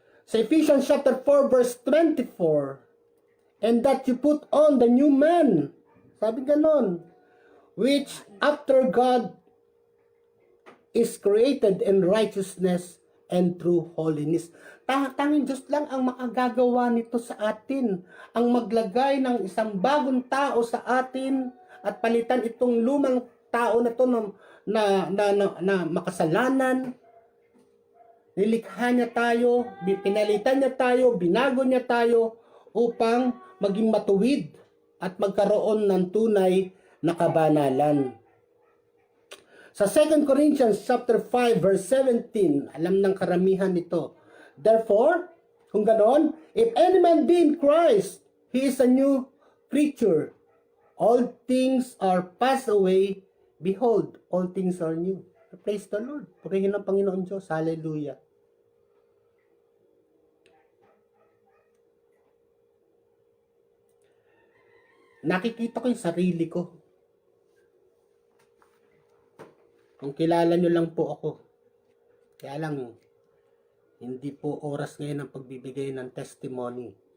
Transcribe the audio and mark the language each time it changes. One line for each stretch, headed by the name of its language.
English: Sa Ephesians chapter 4 verse 24, and that you put on the new man.
Filipino: Sabi ganon.
English: Which after God is created in righteousness and true holiness.
Filipino: Tanging Diyos lang ang makagagawa nito sa atin. Ang maglagay ng isang bagong tao sa atin at palitan itong lumang tao na to na makasalanan. Nilikha niya tayo, pinalitan niya tayo, binago niya tayo upang maging matuwid at magkaroon ng tunay na kabanalan. Sa 2 Corinthians chapter 5 verse 17, alam ng karamihan ito.
English: Therefore,
Filipino: kung ganon,
English: if any man be in Christ, he is a new creature. All things are passed away. Behold, all things are new. Praise the Lord.
Filipino: Purihin ang Panginoon Diyos. Hallelujah. Nakikita ko yung sarili ko. Kung kilala nyo lang po ako. Kaya lang, hindi po oras ngayon ang pagbibigay ng testimony.